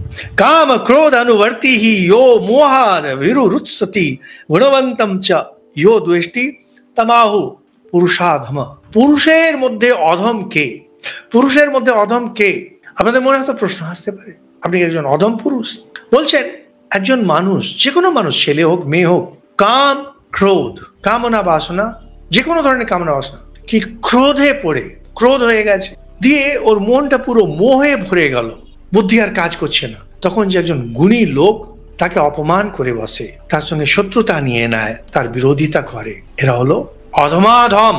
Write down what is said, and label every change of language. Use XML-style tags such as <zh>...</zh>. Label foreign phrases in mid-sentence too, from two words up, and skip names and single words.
<sa>काम क्रोध अनुवर्ती ही यो मोहाद विरुरुत्सति गुणवंतम च यो द्वेष्टि तमाहु পুরুষাধম।</sa> <bn>পুরুষের মধ্যে অধম কে? পুরুষের মধ্যে অধম কে? আপনাদের মনে হয়তো প্রশ্ন আসতে পারে, আপনি একজন অধম পুরুষ বলছেন? একজন মানুষ, যে কোনো মানুষ, ছেলে হোক মেয়ে হোক, কাম ক্রোধ, কামনা বাসনা, যে কোনো ধরনের কামনা বাসনা কি ক্রোধে পড়ে, ক্রোধ হয়ে গেছে, দিয়ে ওর মনটা পুরো মোহে ভরে গেল, বুদ্ধি আর কাজ করছে না, তখন যে একজন গুণী লোক তাকে অপমান করে বসে, তার সঙ্গে শত্রুতা নিয়ে নেয়, তার বিরোধিতা করে, এরা হলো অধমাধম।</bn>